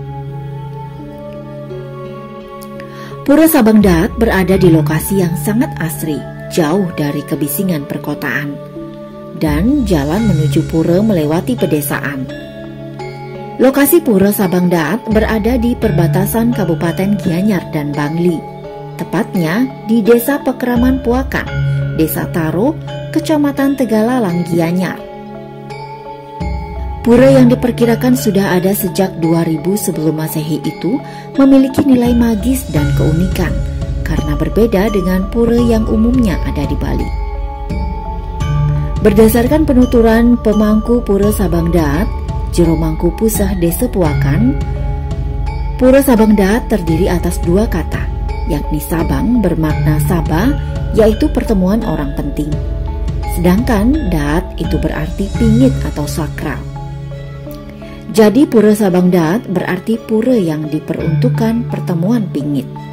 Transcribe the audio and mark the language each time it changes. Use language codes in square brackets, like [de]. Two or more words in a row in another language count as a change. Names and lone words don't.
[id] Pura Sabangdaat berada di lokasi yang sangat asri, jauh dari kebisingan perkotaan, dan jalan menuju pura melewati pedesaan. Lokasi Pura Sabangdaat berada di perbatasan Kabupaten Gianyar dan Bangli, tepatnya di Desa Pekeraman Puakan, Desa Taro, Kecamatan Tegalalang, Gianyar. Pura yang diperkirakan sudah ada sejak 2000 sebelum Masehi itu memiliki nilai magis dan keunikan, karena berbeda dengan pura yang umumnya ada di Bali. Berdasarkan penuturan pemangku Pura Sabangdaat, Jero Mangku Pusah Desa Puakan, Pura Sabangdaat terdiri atas dua kata, yakni Sabang bermakna Sabah, yaitu pertemuan orang penting, sedangkan Daat itu berarti pingit atau sakral. Jadi Pura Sabangdaat berarti pura yang diperuntukkan pertemuan pingit.